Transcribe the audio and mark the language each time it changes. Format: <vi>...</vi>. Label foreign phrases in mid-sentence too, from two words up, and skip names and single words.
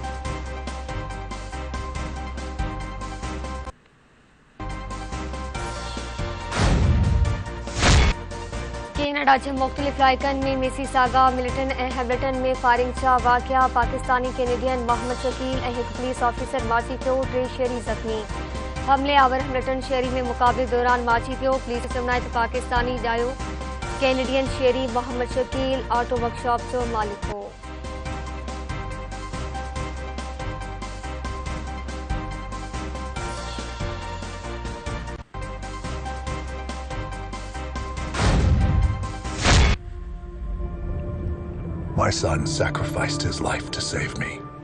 <sd>कैनेडा के मुख़्तलिफ़ इलाइक़नि में मिसिसागा, मिल्टन ऐं हैमिल्टन में फायरिंग जा वाक़िया। पाकिस्तानी कैनेडियन मोहम्मद शकील ऐं हिकु</sd> <en>police officer</en> <sd>माची पियो, 3 शहरी ज़ख़्मी। हमले आवर हैमिल्टन शहरी में मुक़ाबले दौरान माची पियो। पुलिस चवंदा त पाकिस्तानी ॼायो कैनेडियन शहरी मोहम्मद शकील</sd> <en>auto workshop</en> <sd>जो मालिक हो।</sd> <en>My son sacrificed his life to save me.</en>